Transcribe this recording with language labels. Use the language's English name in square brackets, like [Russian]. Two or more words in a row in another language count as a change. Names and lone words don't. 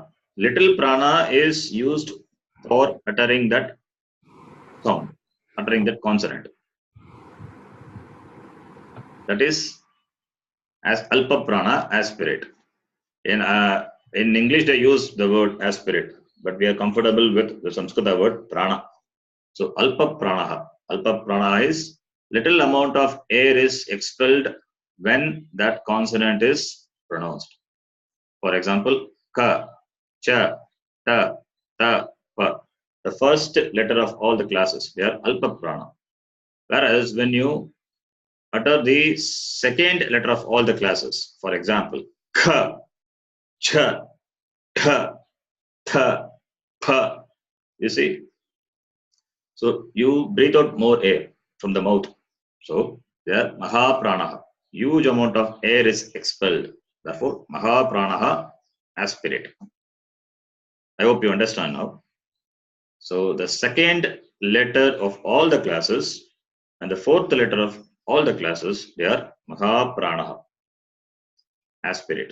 [English] Little prana is used for uttering that sound, uttering that consonant. That is as [Sanskrit] alpa prana, [English] aspirate. In English, they use the word aspirate, but we are comfortable with the Sanskrita word prana. [Sanskrit] So alpa pranaha. Alpa prana [English] is little amount of air is expelled when that consonant is pronounced. For example, ka, cha, ta, ta, pa. The first letter of all the classes, they are alpa prana. Whereas when you utter the second letter of all the classes, for example, ka, cha, ta, ta, pa. You see? So you breathe out more air from the mouth. So there, mahapranaha, huge amount of air is expelled. Therefore, mahapranaha, aspirate. I hope you understand now. So the second letter of all the classes and the fourth letter of all the classes, they are mahapranaha, aspirate.